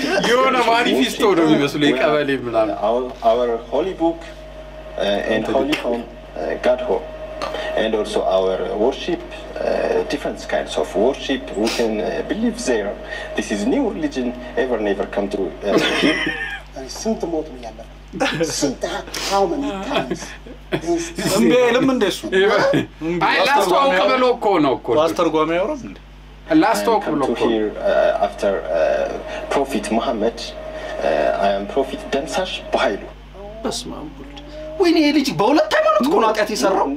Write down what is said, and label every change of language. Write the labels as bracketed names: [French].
[Amharic] የሆነ ማኒፌስቶ ነው የሚመስለው የቀበሌ ምናምን [English] our holy book and holy home God home. And also our worship, different kinds of worship. We can believe there. This is new religion. Never come to here. [Amharic] ስንት ሞት ነው ያለው ስንት [English] how many times [Amharic] እንዴ ለምን እንደሱ አይ ላስታውቅ ብሎ እኮ ነው እኮ አስተርጓሚ ያወራም እንዴ ላስታውቅ ብሎ እኮ [English] here after Prophet Muhammad. I am Prophet Damsash Bahailu. [Amharic] በስማም ወይኔ ልጅ በሁለት ሃይማኖት እኮ ነው አጥያት ይሰራው